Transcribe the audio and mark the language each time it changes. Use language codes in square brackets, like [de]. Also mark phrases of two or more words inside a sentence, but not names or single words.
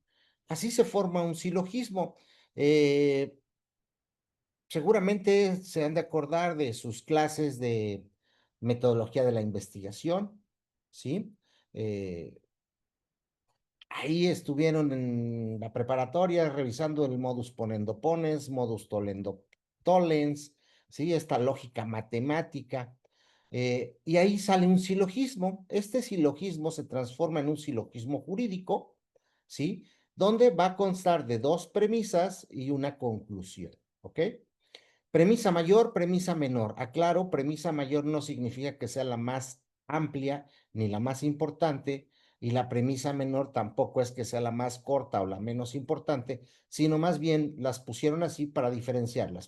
[es] Así se forma un silogismo. Seguramente se han de acordar de sus clases de metodología de la investigación, ¿sí? Ahí estuvieron en la preparatoria revisando el [la] modus ponendo pones, modus tollendo tollens, [es] ¿sí? Esta lógica matemática. Y ahí sale un silogismo. Este silogismo se transforma en un silogismo jurídico, ¿sí? Donde va a constar de dos premisas y una conclusión, ¿ok? Premisa mayor, premisa menor. Aclaro, premisa mayor no significa que sea la más amplia ni la más importante, y la premisa menor tampoco es que sea la más corta o la menos importante, sino más bien las pusieron así para diferenciarlas.